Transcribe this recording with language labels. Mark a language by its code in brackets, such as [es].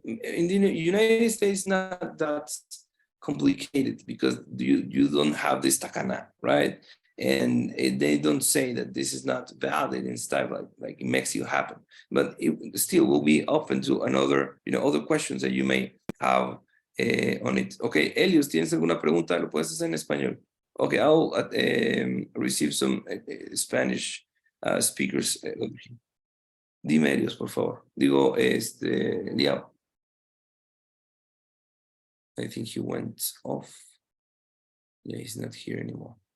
[en] In the United States, not that complicated, because you don't have this takana, right? And they don't say that this is not valid and stuff like in Mexico happened, but it still will be open to another, other questions that you may have on it. [es] Okay, Elios, ¿tienes alguna pregunta? Lo puedes hacer en español. [en] Okay, I'll receive some Spanish speakers. [es] Dime, Elios, por favor. Digo, Liao. [en] I think he went off. Yeah, he's not here anymore.